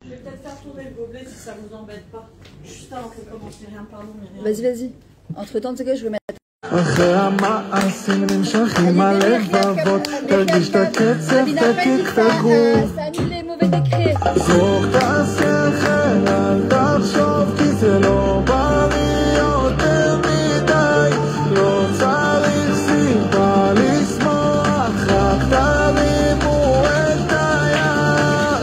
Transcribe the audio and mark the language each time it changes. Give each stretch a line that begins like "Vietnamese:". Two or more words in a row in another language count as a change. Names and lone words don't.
French: peut-être faire tourner le gobelet si ça vous embête pas. Juste avant que commence, rien, pardon, Myriam. Vas-y, vas-y. Entre temps, tu sais quoi, je vais mettre.
Hebrew: אחרי המעשים נמשכים הלבבות, תרגיש את הקצב, תקיק את הגוף. זרוק את השכל, אל תחשוב כי זה לא בא לי יותר מדי. לא צריך סיבה לשמוח, רק תרימו את היד.